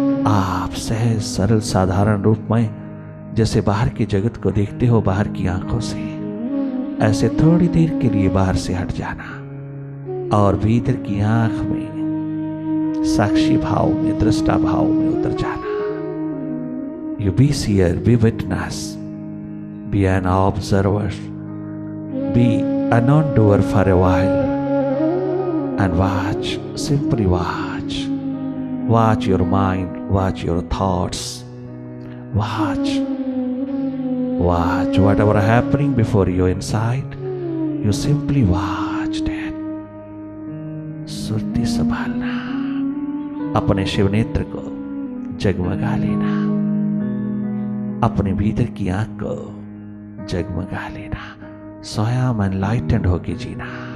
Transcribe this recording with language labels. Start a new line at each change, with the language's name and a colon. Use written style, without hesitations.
Hindi: आप सहज सरल साधारण रूप में जैसे बाहर की जगत को देखते हो बाहर की आंखों से, ऐसे थोड़ी देर के लिए बाहर से हट जाना और भीतर की आंख में साक्षी भाव में, दृष्टा भाव में उतर जाना।
English: You be seer, be witness, be an observer, be a non-doer for a while, and watch, simply watch. Watch your mind, watch your thoughts, watch whatever happening before you inside, you simply watch that.
Hindi: Surti संभालना, अपने शिव नेत्र को जगमगा लेना, अपने भीतर की आंख को जगमगा लेना, स्वयं एनलाइटेंड होके जीना।